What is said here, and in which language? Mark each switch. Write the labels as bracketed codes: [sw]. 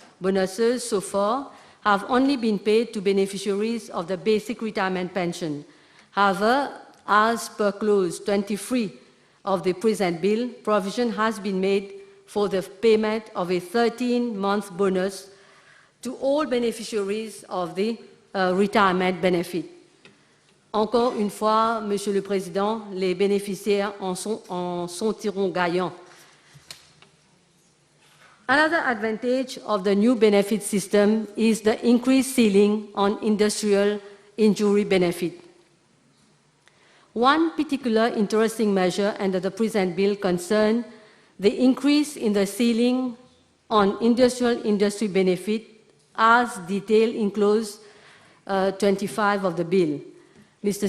[en] Bonuses so far have only been paid to beneficiaries of the basic retirement pension. However, as per clause 23 of the present bill, provision has been made for the payment of a 13-month bonus to all beneficiaries of the retirement benefit. [fr] Encore une fois, Monsieur le Président, les bénéficiaires en sortiront gagnants. [en] Another advantage of the new benefit system is the increased ceiling on industrial injury benefit. One particular interesting measure under the present bill concerns the increase in the ceiling on industry benefit as detailed in clause 25 of the bill. Mr.